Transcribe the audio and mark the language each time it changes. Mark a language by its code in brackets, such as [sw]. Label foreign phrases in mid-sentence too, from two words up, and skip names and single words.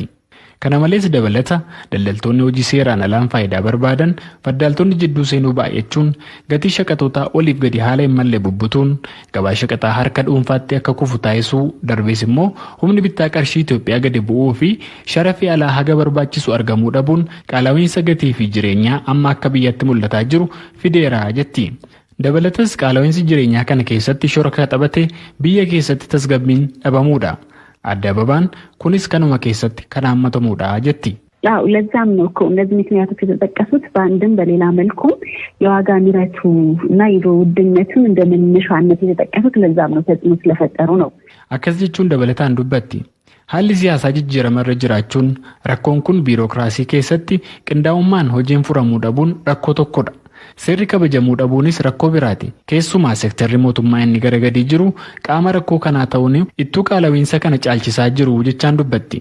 [om] Kana malees dabalata daldaltoonni hojii seeraan alaan faayidaa barbaadan faddaaltonni jidduu seenuu baay'achuun gatii shaqaxootaa oliif gadi haala hin malle bubbutuun gabaa shaqaxaa harka dhuunfaatti akka kufu taasisuu darbees immoo humni bittaa qarshii Itoophiyaa gadi bu'uu fi sharafi alaa haga barbaachisu argamuu dhabuun qaala'iinsa gatii fi jireenyaa amma akka biyyatti mul'ataa jiru fideera jetti. Dabalatas qaala'iinsi jireenyaa kana keessatti shoora taphatee biyya keessatti tasgabbiin dhabamuudha. Adda Ababaan kunis kanuma keessatti kan hammatamuudha jetti. [am] ያው ለዛም ነው እኮ እነዚህ ምክንያቶች የተጠቀሱት በአንድም በሌላ መልኩም የዋጋ ንረቱ እና የኑሮ ውድነቱን እንደ መነሻነት የተጠቀሱት ለዛም ነው ተጽዕኖ ስለፈጠሩ ነው። [om] Akkas jechuun dabalataan dubbatti. Haalli siyaasaa jijjiiramarra jiraachuun rakkoon kun biirokraasii keessatti qindaa'ummaan hojiin furamuu dhabuun rakkoo tokkodha. Seerri kabajamuu dhabuunis rakkoo biraati. Keessumaa seektarri mootummaa inni gara gadii jiru qaama rakkoo kanaa ta'uun ittuu qaala'iinsa kana caalchisaa jiru jechaan dubbatti.